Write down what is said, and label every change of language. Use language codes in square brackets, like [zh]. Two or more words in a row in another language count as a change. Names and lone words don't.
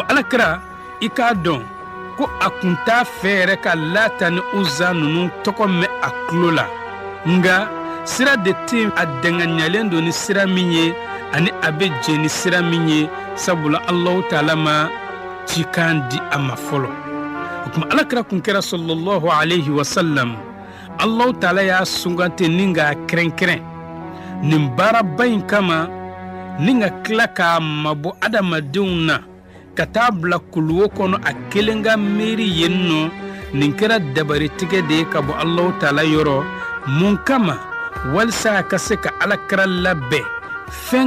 [bm] alakira i k'a dɔn ko a kun t'a fɛ yɛrɛ ka Lata ni Uza ninnu tɔgɔ mɛn a tulo la nga sira de tɛ a danganiyalen don ni sira min ye ani a bɛ jɛ ni sira min ye sabula Allahu Taala ma cikan di a ma fɔlɔ o tuma alakira kun kɛra [ar] sallallahu alayhi wa sallam [bm] Allahu Taala y'a sugante ni k'a kɛrɛnkɛrɛn nin baaraba in kama ni ka tila k'a mabɔ adamadenw na ka taa bila kuluwo kɔnɔ a kelen ka miiri yen nɔ nin kɛra dabaritigɛ de ye ka bɔ Allahu Taala yɔrɔ mun kama walisa a ka se ka alakira labɛn fɛn